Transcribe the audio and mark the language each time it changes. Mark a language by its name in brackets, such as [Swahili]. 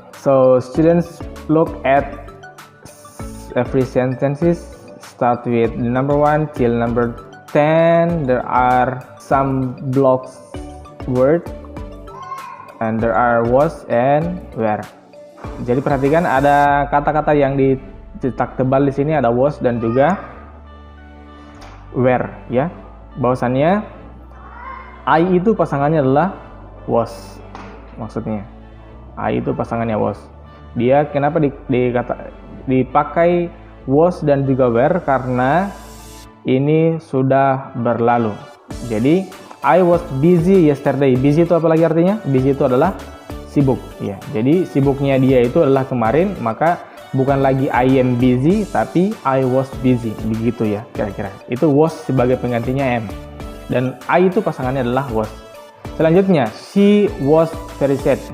[English] So students, look at every sentences. Start with number 1 till number 10. There are some blocks word and there are was and were. [Indonesian] Jadi perhatikan ada kata-kata yang dicetak tebal di sini, ada was dan juga were, ya. Bahwasannya I itu pasangannya adalah was, maksudnya I itu pasangannya was. Dia kenapa dipakai was dan juga were? Karena ini sudah berlalu. [English] Jadi I was busy yesterday. [Indonesian] Busy itu apa lagi artinya? Busy itu adalah sibuk, ya. Jadi sibuknya dia itu adalah kemarin, maka bukan lagi [English] I am busy [Indonesian] tapi [English] I was busy, [Indonesian] begitu ya kira-kira. Itu was sebagai penggantinya am. Dan I itu pasangannya adalah was. [English] Selanjutnya, she was very sad.